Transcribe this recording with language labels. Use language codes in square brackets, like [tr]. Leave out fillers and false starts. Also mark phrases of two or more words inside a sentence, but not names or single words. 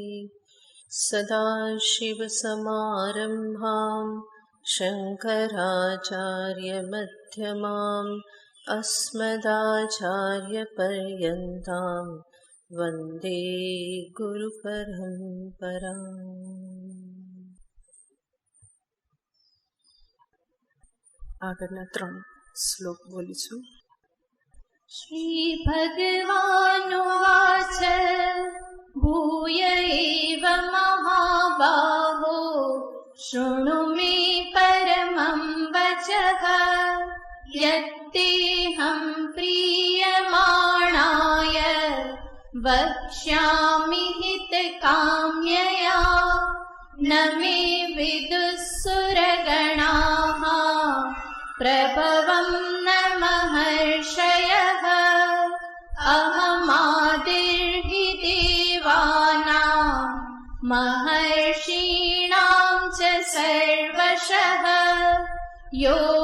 [sa] सदाशिवसमारम्भां शङ्कराचार्यमध्यमाम् अस्मदाचार्यपर्यन्तां वन्दे गुरुपरम्पराम्। [gu] આગળના 3 શ્લોક બોલીશું. [sa] श्रीभगवानुवाच भूय एव महाबाहो शृणु मे परमं वचः यत्तेऽहं प्रीयमाणाय वक्ष्यामि हितकाम्यया न मे विदुः सुरगणाः प्रभवं न महर्षयः अहमादिर्हि देवानां महर्षीणां च सर्वशः यो